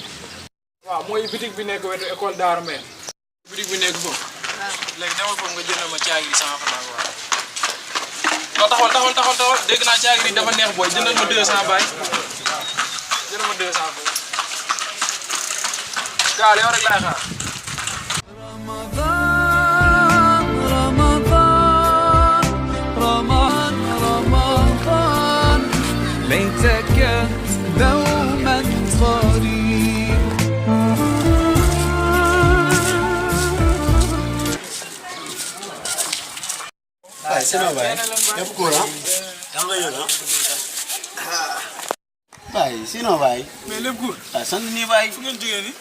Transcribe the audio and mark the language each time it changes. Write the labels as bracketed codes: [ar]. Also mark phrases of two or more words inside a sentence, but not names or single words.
[wo] waaw mooy bitig bi nekk wetu école Daara Meen. bitig bi nekk foofu. waaw léegi demal foofu nga jëndal ma caagiri 100 francs waaw. non taxawal dégg naa caagiri dafa neex booy jëndal ma 200 baay jëndal ma 200 foofu. gaal yow rek laay xaar. [ar] رمضان رمضان رمضان رمضان ليتك دوما قريب [wo] Baay sinon baay lépp cool ah yaa ngi yëg ah baay sinon baay mais lépp guur. waaw sant nii baay fu ngeen jógee nii.